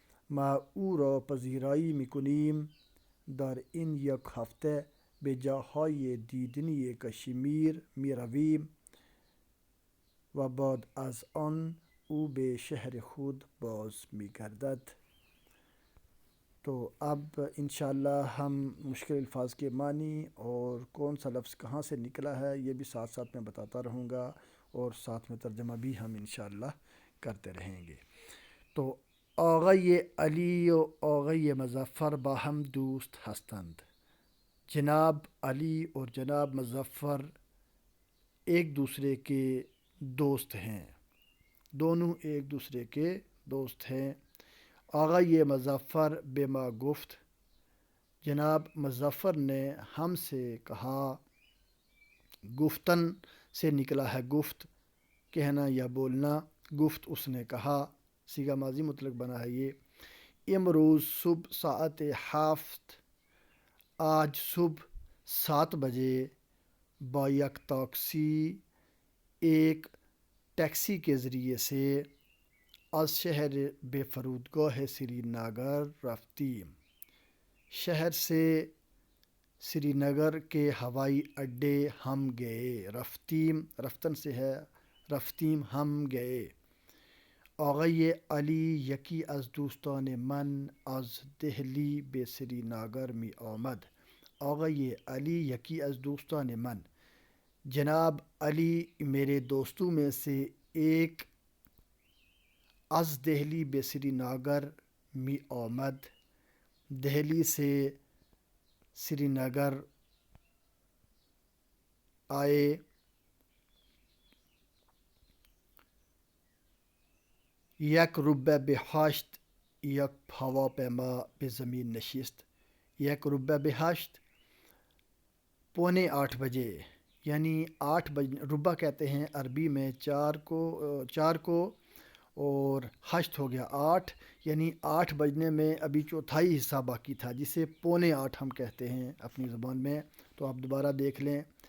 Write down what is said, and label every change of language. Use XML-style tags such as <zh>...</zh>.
<fa>ما او را پذیرایی میکنیم. در این یک هفته به جاهای دیدنی کشمیر می رویم و بعد از آن او به شهر خود باز می گردد.</fa> <ur>تو اب انشاءاللہ ہم مشکل الفاظ کے معنی اور کون سا لفظ کہاں سے نکلا ہے یہ بھی ساتھ ساتھ میں بتاتا رہوں گا، اور ساتھ میں ترجمہ بھی ہم انشاءاللہ کرتے رہیں گے.</ur> <fa>تو آقای علی و آقای مظفر با هم دوست هستند.</fa> <ur>جناب علی اور جناب مظفر ایک دوسرے کے دوست ہیں، دونوں ایک دوسرے کے دوست ہیں.</ur> <fa>آقای مظفر به ما گفت،</fa> <ur>جناب مظفر نے ہم سے کہا. گفتن سے نکلا ہے گفت، کہنا یا بولنا. گفت اس نے کہا، صیغہ ماضی مطلق بنا ہے یہ.</ur> <fa>امروز صبح ساعت 7</fa> <ur>آج صبح 7 بجے</ur> <fa>با یک تاکسی</fa> <ur>ایک ٹیکسی کے ذریعے سے</ur> <fa>از شہر به فرودگاه سرینگر رفتیم.</fa> <ur>شہر سے سری نگر کے ہوائی اڈے ہم گئے. رفتن سے ہے رفتیم ہم گئے.</ur> <fa>آقای علی یکی از دوستان من از دہلی به سرینگر می آمد. آقای علی یکی از دوستان من،</fa> <ur>جناب علی میرے دوستوں میں سے ایک،</ur> <fa>از دہلی به سرینگر می آمد،</fa> <ur>دہلی سے سری نگر آئے.</ur> <fa>یک روبه به 8 یک هواپیما به زمین نشست. یک روبه به 8</fa> <ur>پونے 8 بجے، یعنی 8 بجے. روبہ کہتے ہیں عربی میں چار کو اور ہشت ہو گیا 8، یعنی 8 بجنے میں ابھی چوتھائی حصہ باقی تھا، جسے پونے 8 ہم کہتے ہیں اپنی زبان میں۔ تو آپ دوبارہ دیکھ لیں،</ur>